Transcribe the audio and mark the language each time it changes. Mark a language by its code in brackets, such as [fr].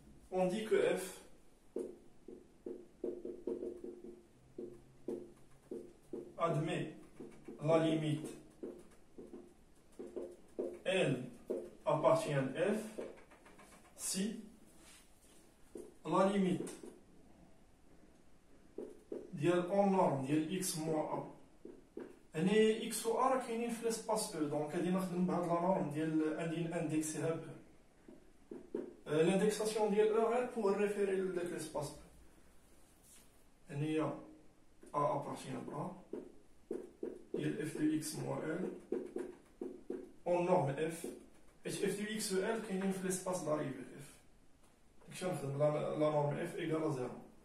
[fr] On dit que F admet la limite L appartient à F si la limite en norme x moins A. [ar] X و A راه كاينين في [fr] l'espace E, donc [ar] غادي نخدم بهاد [fr] la norme [ar] غادي نديكسيها ب E. [fr] L'indexation ديال E [ar] غير [fr] pour référer [ar] لذاك [fr] l'espace E. هي A appartient à A ديال f de x moins L en norme F. Et f de x et L [ar] كاينين في [fr] l'espace d'arrivée F. [ar] داكشي غنخدم [fr] la norme F égale à 0.